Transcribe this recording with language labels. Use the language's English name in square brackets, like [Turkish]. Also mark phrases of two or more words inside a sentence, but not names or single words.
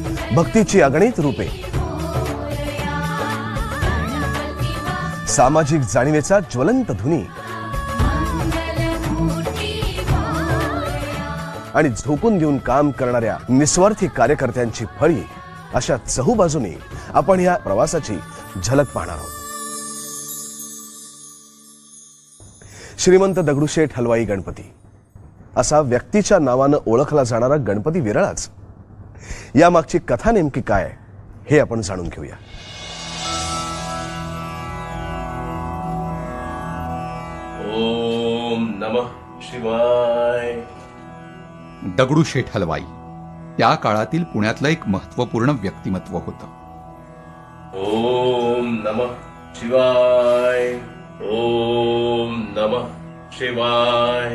[Marathi] भक्तीची अगणित रूपे, सामाजिक जाणीवेचा ज्वलंत धुनी आणि झोकून देऊन काम करणाऱ्या निस्वार्थी कार्यकर्त्यांची फळी, अशा चहूबाजूनी आपण या प्रवासाची झलक पाहणार आहोत. श्रीमंत दगडूशेठ हलवाई गणपती असा व्यक्तीच्या नावानं ओळखला जाणारा गणपती विरळाच. यामागची कथा नेमकी काय हे आपण जाणून घेऊया. [Sanskrit] ओम नमः शिवाय. [Marathi] दगडूशेठ हलवाई त्या काळातील पुण्यातलं एक महत्वपूर्ण व्यक्तिमत्व होतं. [Sanskrit] ओम नमः शिवाय. ओम नमः शिवाय.